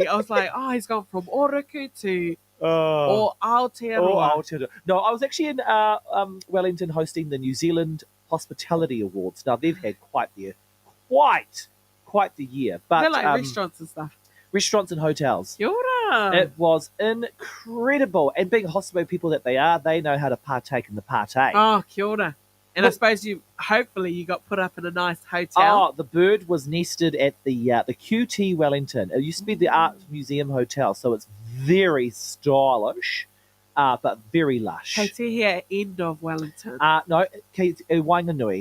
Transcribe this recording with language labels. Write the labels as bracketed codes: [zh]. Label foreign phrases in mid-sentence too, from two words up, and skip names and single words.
[en] I was like, he's gone from Oroku to Aotearoa. No, I was actually in Wellington hosting the New Zealand Hospitality Awards. Now, they've had quite the year. But they're like restaurants and stuff. Restaurants and hotels. [mi] Kia ora. [en] It was incredible. And being hospitable people that they are, they know how to partake in the partay. [mi] Oh, kia ora. [en] And I suppose hopefully you got put up in a nice hotel. Oh, the bird was nested at the QT Wellington. It used to be the Art Museum Hotel, so it's very stylish, but very lush. Kaitehia end of Wellington. No, Wainganui.